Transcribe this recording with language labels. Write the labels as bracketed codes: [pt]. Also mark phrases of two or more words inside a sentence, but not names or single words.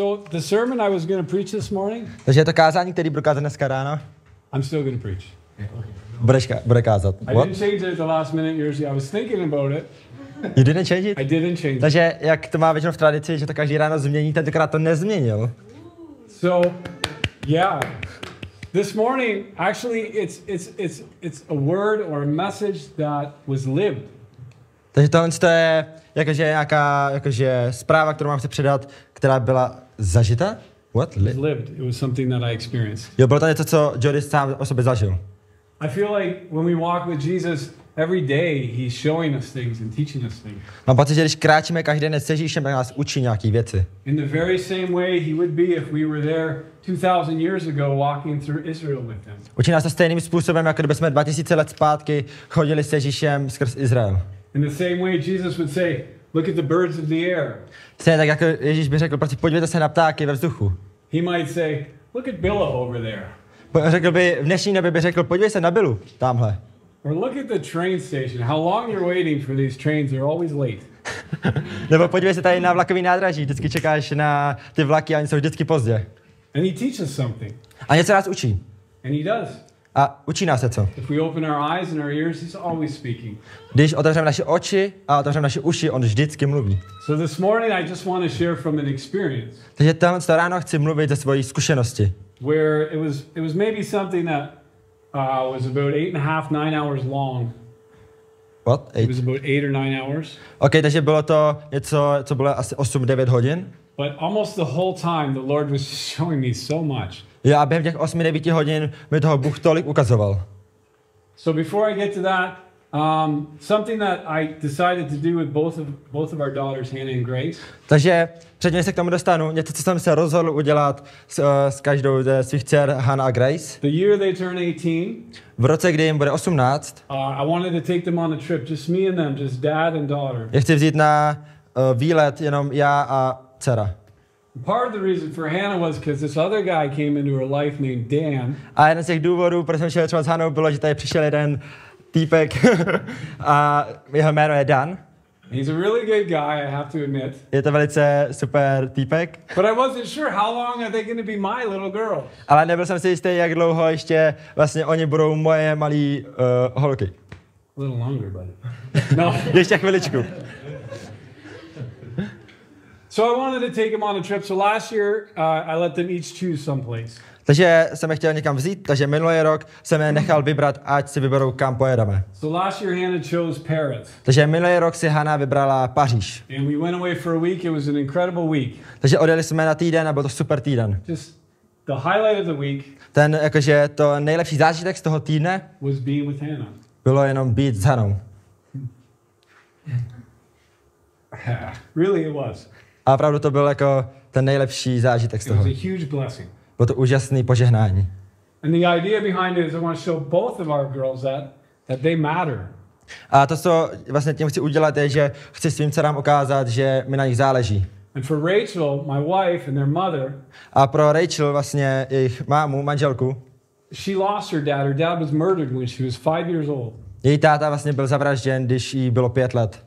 [en] the sermon I was going to preach this morning. [cs] Takže je to kázání, který budu kázat dneska ráno. [en] I'm still going to preach. [cs] Bude kázat. [en] I didn't change it at the last minute, Jerzy. I was thinking about it. You didn't change it? I didn't change it. [cs] Takže jak to má většinou v tradici, že to každý ráno změní, tentokrát to nezměnil. [en] So, yeah. This morning, actually, it's a word or a message that was lived. [cs] Takže tohle je jakože nějaká zpráva, kterou mám chci předat, která byla zažita? [en] What? Lived. It was something that I experienced. [cs] Jo, bylo to něco, co Jody sám o sobě zažil. [en] I feel like when we walk with Jesus every day, he's showing us things and teaching us things. [cs] Mám pocit, že když kráčíme každý den s Ježíšem, tak nás učí nějaký věci. [en] In the very same way he would be if we were there 2000 years ago walking through Israel with him. [cs] Učí nás to stejným způsobem, jako kdyby jsme 2000 let zpátky chodili s Ježíšem skrz Izrael. [en] In the same way Jesus would say, look at the birds of the air. [cs] Stejně tak jako Ježíš by řekl, prostě podívejte se na ptáky ve vzduchu. [en] He might say, look at Billow over there. [cs] Řekl by, v dnešní době by řekl, podívej se na Billu, tamhle. [en] Or look at the train station. How long you're waiting for these trains? They're always late. [cs] Nebo podívej se tady na vlakový nádraží, vždycky čekáš na ty vlaky a oni jsou vždycky pozdě. [en] And he teaches something. [cs] A něco nás učí. [en] And he does. [cs] A učí nás se co? [en] If we open our eyes and our ears, he's always speaking. [cs] Když otevřeme naše oči a otevřeme naše uši, on vždycky mluví. [en] So this morning I just want to share from an experience. [cs] Takže tohle ráno chci mluvit ze svojí zkušenosti. [en] Where it was maybe something that was about 8.5, 9 hours long. What? It was about 8 or 9 hours. [cs] Okay, takže bylo to něco, co bylo asi 8-9 hodin. [en] But almost the whole time the Lord was showing me so much. [cs] Jo, a během těch 8-9 hodin mi toho Bůh tolik ukazoval. [en] So before I get to that, something that I decided to do with both of our daughters, Hannah and Grace. [cs] Takže předtím, než se k tomu dostanu, něco, co jsem se rozhodl udělat s každou ze svých dcer, Hannah a Grace. [en] The year they turn 18. [cs] V roce, kdy jim bude 18. [en] I wanted to take them on a trip, just me and them, just dad and daughter. [cs] Já chci vzít na výlet jenom já a dcera. [en] Part of the reason for Hannah was because this other guy came into her life named Dan. [cs] A jeden z těch důvodů, proč jsem šel třeba s Hanou, bylo, že tady přišel jeden týpek a jeho jméno je Dan. [en] He's a really good guy, I have to admit. [cs] Je to velice super týpek. [en] But I wasn't sure how long are they going to be my little girls. [cs] Ale nebyl jsem si jistý, jak dlouho ještě vlastně oni budou moje malý holky. [en] A little longer, buddy. [cs] No. Ještě chviličku. [en] So I wanted to take them on a trip. So last year I let them each choose someplace. [cs] Takže jsem je chtěl někam vzít, takže minulý rok jsem je nechal vybrat, ať si vyberou, kam pojedeme. [en] So last year Hannah chose Paris. [cs] Takže minulý rok si Hannah vybrala Paříž. [en] And we went away for a week. It was an incredible week. [cs] Takže odjeli jsme na týden a byl to super týden. [en] Just the highlight of the week. [cs] Ten jakože to nejlepší zážitek z toho týdne [en] was being with Hannah. [cs] Bylo jenom být s Hanou. [en] Really it was. [cs] A opravdu to byl jako ten nejlepší zážitek z toho. [en] It was a huge blessing. [cs] Bylo to úžasné požehnání. [en] And the idea behind it is I want to show both of our girls that they matter. [cs] A to, co vlastně tím chci udělat, je, že chci svým dcerám ukázat, že mi na nich záleží. [en] And for Rachel, my wife and their mother, [cs] a pro Rachel, vlastně jejich mámu, manželku, [en] she lost her dad. Her dad was murdered when she was 5 years old. [cs] Její táta vlastně byl zavražděn, když jí bylo 5 let.